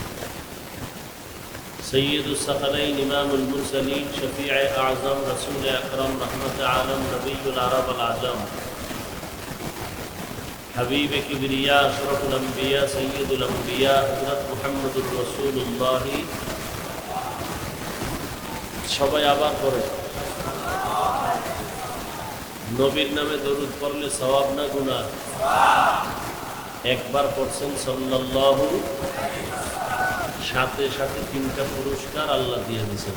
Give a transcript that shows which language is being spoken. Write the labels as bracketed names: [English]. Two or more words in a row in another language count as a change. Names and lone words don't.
[Urdu] سید الثقلین امام المرسلین شفیع اعظم رسول اکرم رحمت عالم نبی العرب العجم حبیب کبریا اشرف الانبیاء سید الانبیاء حضرت محمد رسول اللہ [Bangla] সবাই আবার করে নবীর নামে দরুদ পড়লে সওয়াব না গুনাহ? একবার পড়ছেন সাল্লাল্লাহু, সাথে সাথে 3টা পুরস্কার আল্লাহ দিয়ে দিয়েছেন।